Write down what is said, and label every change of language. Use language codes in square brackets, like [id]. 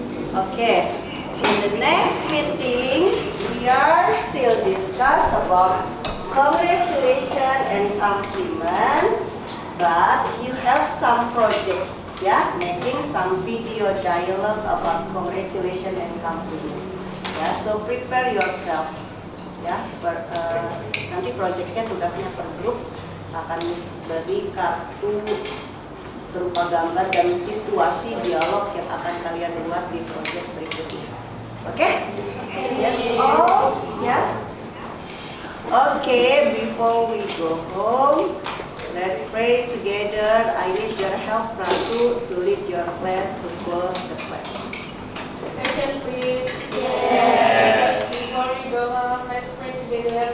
[en] Okay, in the next meeting, we are still discuss about congratulations and compliment, but you have some project, yeah, making some video dialogue about congratulations and compliment. Yeah, so prepare yourself. [id] Ya, nanti projectnya tugasnya per grup akan beri kartu berupa gambar dan situasi dialog yang akan kalian buat di project berikutnya. [en] Oke? That's all. Ya. Oke, before we go home, let's pray together. I need your help, Ratu, to lead your class to close the class. Attention, please. Yes. Before we go home, let's pray together.